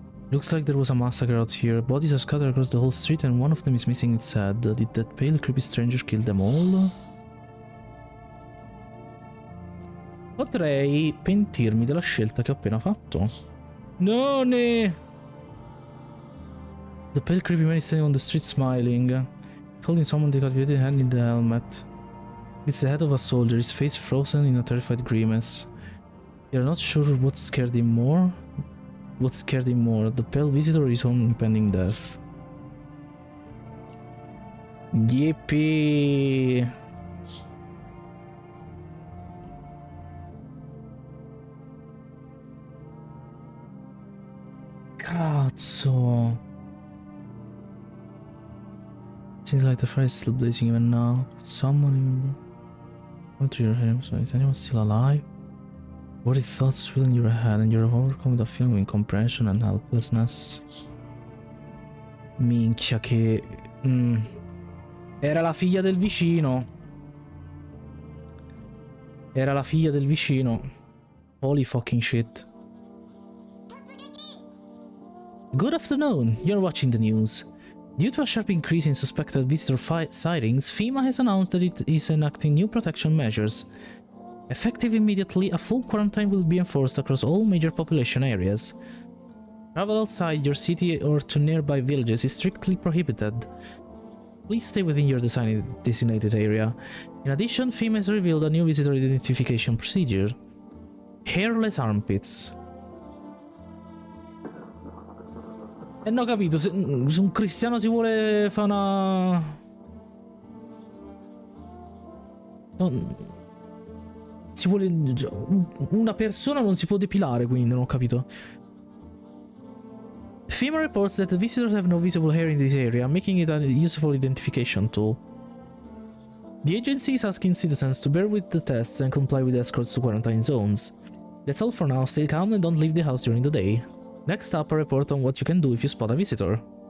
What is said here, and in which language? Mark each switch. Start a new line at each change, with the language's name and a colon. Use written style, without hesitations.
English: Looks like there was a massacre out here. Bodies are scattered across the whole street and one of them is missing its head. Did that pale, creepy stranger kill them all?
Italian: Potrei pentirmi della scelta che ho appena fatto. No, ne!
English: The pale, creepy man is standing on the street smiling. Holding someone decapitated hand in the helmet. It's the head of a soldier, his face frozen in a terrified grimace. You're not sure what scared him more? What scared him more, the pale visitor or his own impending death? Yippee!
Italian: Cazzo!
English: Seems like the fire is still blazing even now. Someone in... Come to your head, is anyone still alive? Worried thoughts fill in your head and you're overcome with a feeling of incomprehension and helplessness.
Italian: Minchia che... Era la figlia del vicino. Era la figlia del vicino.
English: Holy fucking shit. Good afternoon, you're watching the news. Due to a sharp increase in suspected visitor sightings, FEMA has announced that it is enacting new protection measures. Effective immediately, a full quarantine will be enforced across all major population areas. Travel outside your city or to nearby villages is strictly prohibited. Please stay within your designated area. In addition, FEMA has revealed a new visitor identification procedure. Hairless armpits.
Italian: E no, capito, se un cristiano si vuole fare una... Si vuole... Una persona non si può depilare, quindi non ho capito.
English: FEMA reports that the visitors have no visible hair in this area, making it a useful identification tool. The agency is asking citizens to bear with the tests and comply with escorts to quarantine zones. That's all for now, stay calm and don't leave the house during the day. Next up, a report on what you can do if you spot a visitor.